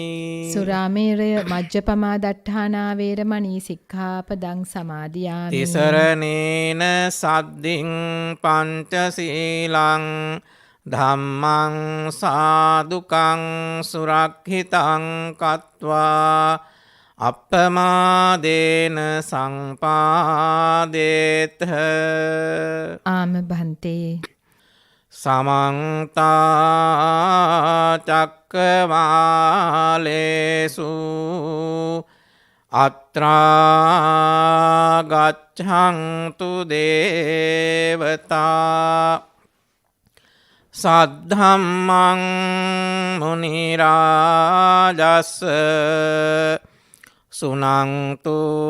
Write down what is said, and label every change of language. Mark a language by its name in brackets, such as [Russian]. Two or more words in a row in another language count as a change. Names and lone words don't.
[Pali] සුරාමේරය මජ්ජපමා දට්ඨානා වේරමණී සික්ඛාපදං සමාදියාමි. තිසරණේන සද්දින් පංචශීලං ධම්මං සාදුකං සුරක්ඛිතං කତ୍වා අප්පමාදේන සංපාදේත. [Sinhala] ආම භන්තේ. [Pali] සමන්ත චක්කවාලේසු අත්‍රා ගච්ඡන්තු දේවතා සද්ධම්මං මුනි රාජස් සුනන්තු